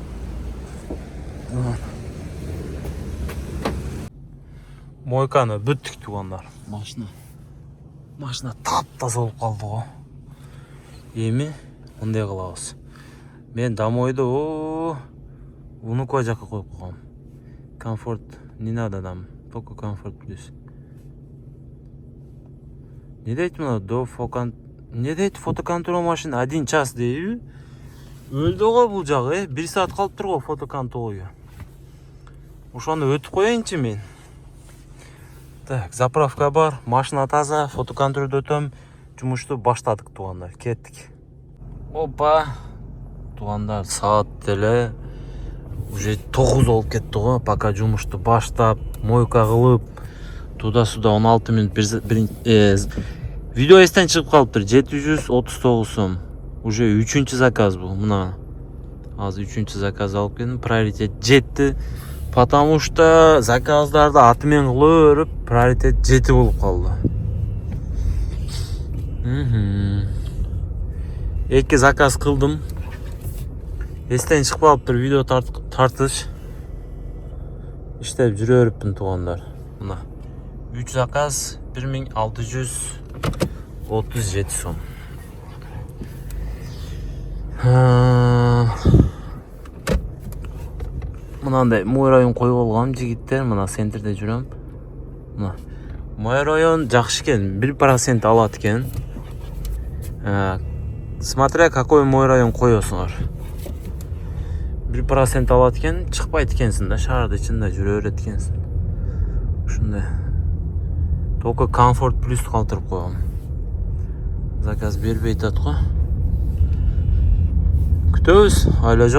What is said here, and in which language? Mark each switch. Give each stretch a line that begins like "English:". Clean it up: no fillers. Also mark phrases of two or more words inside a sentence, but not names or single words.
Kyrgyz: Мойканы бүттүк тугандар. Машина таптаза болуп калды го. Эми мындай кылабыз. Мен домойду унукова жака коюп койгом.
Russian: Комфорт не надо нам, только комфорт плюс.
Kyrgyz: Не дейт мына не дейт фотоконтрол машина 1 час дейби? Өлдү го бул жагы, 1 саат калып тур го фотоконтролго. Ошону өтүп коеюнчу мен. Так, заправка бар, машина таза, фотоконтролду өтөм, жумушту баштадык тугандар, кеттик. Опа, тугандар, саат деле уже 9 болуп кетти го, пока жумушту баштап, мойка кылып, туда-суда 16 минут видео эстен чыгып калыптыр, 739 сом. Уже 3-чү заказ бул, мына. Азыр 3-чү заказ алып келдим, приоритет жетти.
Russian: Потому что
Kyrgyz: заказдарды атымен кылып өрүп, приоритет 7 болуп калды. Эки заказ кылдым. Эстен чыгып калыптыр видео тартыш. Иштеп жүрө бериппин тугандар. Мына 3 заказ 1637 сом. Мынандай
Russian: мой район
Kyrgyz: коюп алгам жигиттер, мына центрде жүрөм. Мына
Russian: мой район
Kyrgyz: жакшы экен, 1% алат экен.
Russian: Смотря какой мой район коесуңар.
Kyrgyz: 1% алат экен, чыкпайт экенсиң да, шаардын ичинде жүрө берет экенсиң. Ушундай.
Russian: Только комфорт плюс
Kyrgyz: калтырып койгом. Заказ бербей атат го. Күтөбүз, айла жок.